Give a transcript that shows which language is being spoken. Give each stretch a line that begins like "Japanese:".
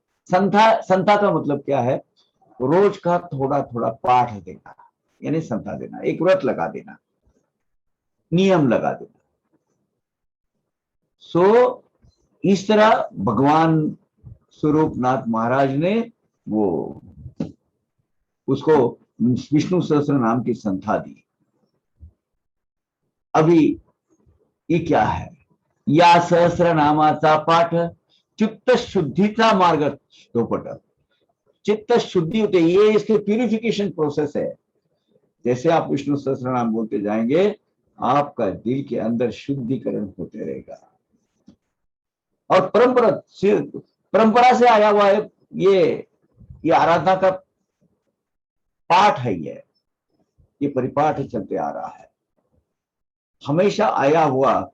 Hindi: संथा का मतलब क्या है? रोज का थोड़ा थोड़ा पाठ देना, यानी संथा देना, एक व्रत लगा देना, नियम लगा देना। सो इस तरह भगवान स्वरूप नाथ महाराज ने वो उसको विष्णु सहस्त्र नाम की संथा दी। अभी ये क्या है?
Marathi: या सहस्त्र नामाचा पाठ चित्त शुद्धीचा मार्ग धोपट।
Hindi: चित्त शुद्धि होते, ये इसके प्यूरिफिकेशन प्रोसेस है। जैसे आप विष्णु सहस्त्र नाम बोलते जाएंगे, आपका दिल के अंदर शुद्धिकरण होते रहेगा। और परंपरा से आया हुआ है ये आराधना का पाठ है, ये परिपाठ चलते आ रहा है, हमेशा आया हुआ।